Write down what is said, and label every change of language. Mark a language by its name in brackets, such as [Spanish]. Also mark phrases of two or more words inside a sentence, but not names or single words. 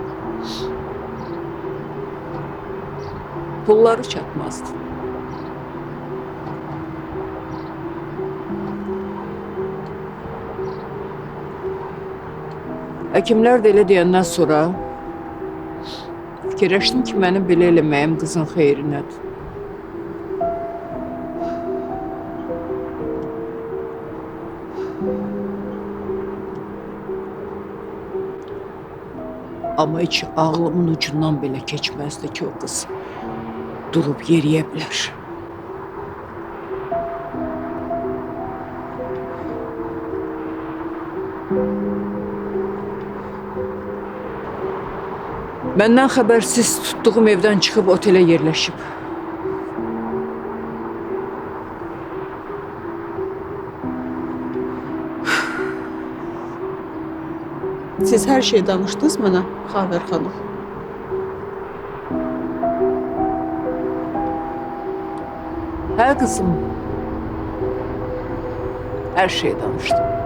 [Azerbaijani] Pulları çatmazdı. Həkimlər də elə deyəndən sonra fikirləşdim ki, mənim belə eləməyim qızın xeyrinədir. [Turkish] Ama hiç ağlımın ucundan bile geçmezdi ki o kız durup yeriyebilir. Benden habersiz tuttuğum evden çıkıp otele yerleşip [Azerbaijani] Siz hər şey danışdınız mənə, Xavər xanım. [Turkish] her kızım her şeyi danıştım.